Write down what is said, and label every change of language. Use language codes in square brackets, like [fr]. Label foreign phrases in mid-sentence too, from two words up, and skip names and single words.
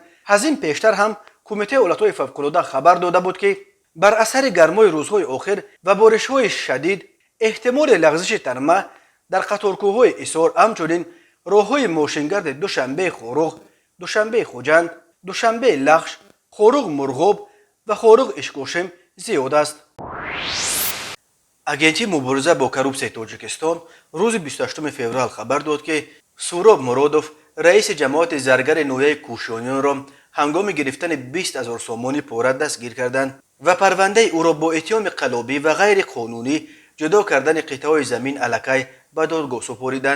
[tg] از این پیشتر هم کمیته ایالت‌های فوق‌العاده خبر داده بود که بر اثر گرمای روزهای آخر و بارش‌های شدید احتمال لغزش ترمه در قطارکوهای ایسار همچنین راههای ماشینگرد دوشنبه خوروغ، دوشنبه خوجند، دوشنبه لخش، خوروغ مرغوب و خوروغ اشکوشم زیاد است. агентии мубориза бо коррупсияи тоҷикистон рӯзи 28 феврал хабар дод ки суроб муродов раиси ҷамоати заргари ноҳияи кӯшонёнро ҳангоми гирифтани 20 000 сомони пора дастгир карданд ва парвандаи ӯро бо иттиҳоми қаллобӣ ва ғайриқонунӣ ҷудо кардани қитъаҳои замин аллакай ба додгоҳ супориданд.